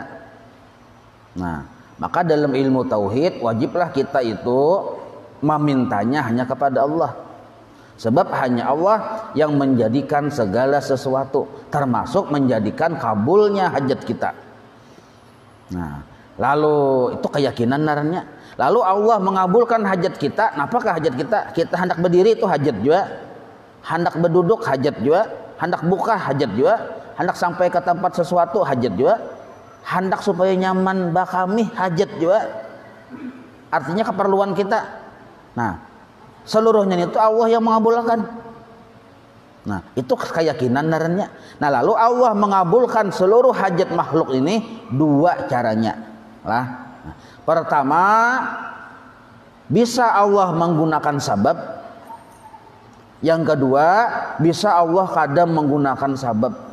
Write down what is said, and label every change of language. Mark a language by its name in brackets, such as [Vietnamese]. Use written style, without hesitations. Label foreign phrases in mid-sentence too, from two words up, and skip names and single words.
[Indonesian] Nah, maka dalam ilmu tauhid wajiblah kita itu memintanya hanya kepada Allah. Sebab hanya Allah yang menjadikan segala sesuatu, termasuk menjadikan kabulnya hajat kita. Nah, lalu itu keyakinan narannya. Lalu Allah mengabulkan hajat kita. Apakah hajat kita? Kita hendak berdiri itu hajat juga, hendak berduduk hajat juga, hendak buka hajat juga, hendak sampai ke tempat sesuatu hajat juga, hendak supaya nyaman bakami hajat juga. Artinya keperluan kita. Nah, seluruhnya itu Allah yang mengabulkan. Nah, itu keyakinan narannya. Nah, lalu Allah mengabulkan seluruh hajat makhluk ini dua caranya lah. Pertama, bisa Allah menggunakan sabab. Yang kedua, bisa Allah kadang menggunakan sabab.